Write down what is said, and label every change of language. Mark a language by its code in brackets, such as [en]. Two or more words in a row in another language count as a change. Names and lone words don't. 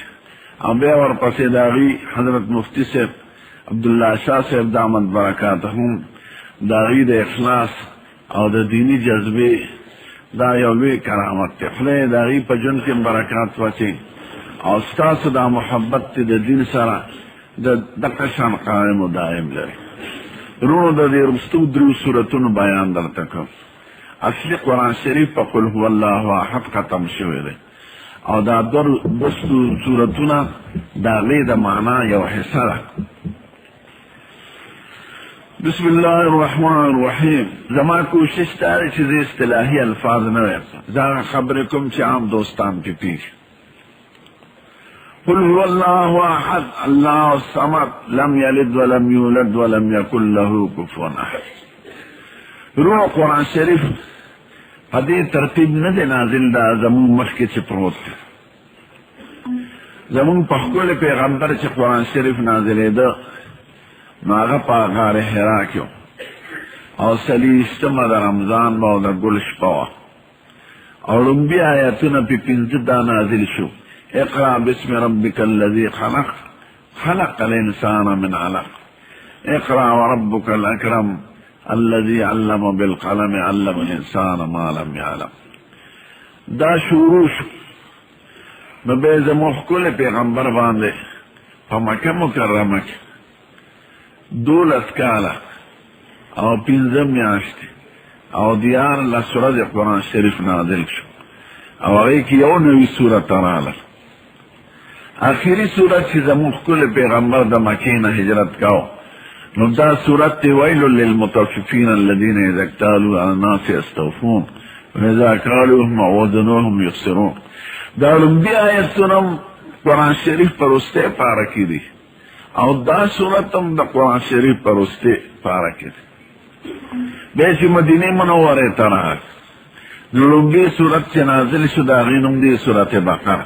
[ps] او بیا ورپسې د هغوی حضرت مفتي صاحب عبدالله شاه صاحب [ar] دامت برکاتهم [ps] د هغوی د اخلاص او د دیني جذبې دا یو لوی کرامت دی. خدای د هغوی په ژوند کې برکات واچوي او ستاسو دا محبت دی د دین سره د دغه شان قایم و دایم لري. رونو د دې وروستو درو سورتونو بیان درته کوم. اصلي قرآن شریف په [ar] قل هو الله احد [ps] ختم شوی دی او دا دوه سورتونه د هغې د معنا یو حصه ده. [ar] بسم الله الرحمن الرحیم. [ps] زما کوشش دا دی چې زه اصطلاحي الفاظ نه وایم، زه هغه خبرې کوم چې عام دوستان کې پیږي. [ar] قل هو الله احد الله الصمد لم یلد ولم یولد ولم یکن له کفوا احد. [ps] روح قرآن شریف په دې ترتیب نه دی نازل، دا زمونږ مخکې چې پروت دی. زمونږ په ښکلی پیغمبر چې قرآن شریف نازلېده نو هغه په غار حرا کې او څلېرویشتمه د رمضان به او د ګل شپه وه او لومبي آیتونه پې پنځه دا نازل شو. [ar] اقرأ باسم ربك الذي خلق خلق الإنسان من علق اقرأ وربك الأكرم الذي علم بالقلم علم الإنسان ما لم يعلم. [ps] دا شروع شو. نو بیا زموږ ښکلی پیغمبر باندې په مکه مکرمه کې 12 کاله او 15 میاشتې او 14 ورځې قرآن شریف نازل شو او هغې کې یو نوي صورت راغله. آخري صورت چې زموږ ښکلی پیغمبر د مکې نه هجرت کاو نو دا صورت دی [ar] ویل للمطففین الذین اذا اکتالوا علی الناس یستوفون واذا کالوهم او وزنوهم یخسرون. [ps] دا لومبي آیتونه قرآن شریف په وروستۍ پاره کې دي او دا صورت هم د قرآن شریف په وروستۍ پاره کې دی. بیا چې مدینې منورې ته راغی نو لومبي صورت چې نازل شو د هغې نوم دی صورت بقره.